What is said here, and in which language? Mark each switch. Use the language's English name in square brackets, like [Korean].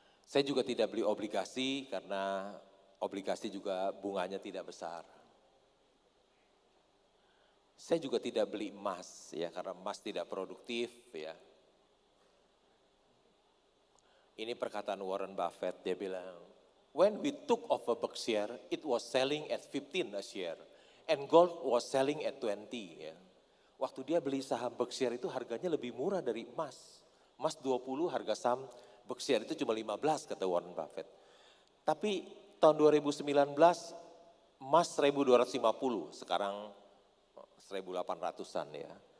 [Indonesian] Saya juga tidak beli obligasi karena obligasi juga bunganya tidak besar. Saya juga tidak beli emas ya karena emas tidak produktif ya. Ini perkataan Warren Buffett, dia bilang, [English] when we took over Berkshire, it was selling at 15 a share, and gold was selling at 20. [Indonesian] Ya. Waktu dia beli saham Berkshire itu harganya lebih murah dari emas. Emas 20, harga saham Berkshire itu cuma 15 kata Warren Buffett. Tapi tahun 2019 emas 1.250, sekarang 1.800-an ya.